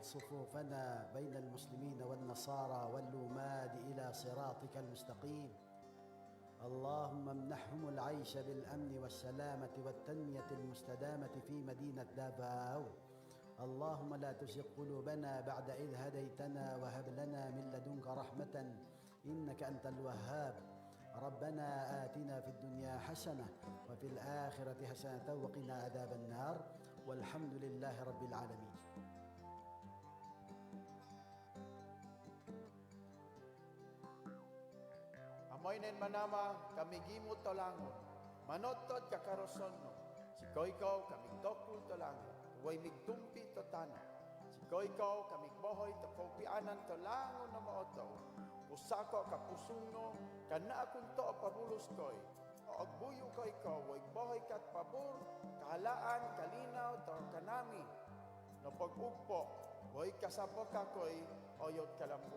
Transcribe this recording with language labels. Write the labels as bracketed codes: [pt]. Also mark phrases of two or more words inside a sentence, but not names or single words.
[ar] صفوفنا بين المسلمين والنصارى واللوماد إلى صراطك المستقيم اللهم امنحهم العيش بالأمن والسلامة والتنمية المستدامة في مدينة دافاو اللهم لا تزغ قلوبنا بعد إذ هديتنا وهب لنا من لدنك رحمة إنك أنت الوهاب ربنا آتنا في الدنيا حسنة وفي الآخرة حسنة وقنا عذاب النار والحمد لله رب العالمين. [obo] Amoy nen manama kami gimot tolangon. Manotod kakaroson no. Si koikaw kami tokul tolangon. Huwag migtumpi to tana. Si koikaw kami bohoy to kaupianan tolangon na maotaw. Usako kapusong no. Kana akong to pabulos koy. O agbuyo koy ko. Huwag bohoy kat pabor. Kahalaan, kalinaw, to kanami. No pag-ugpo. Huwag kasabok kakoy. Oyot kalambo.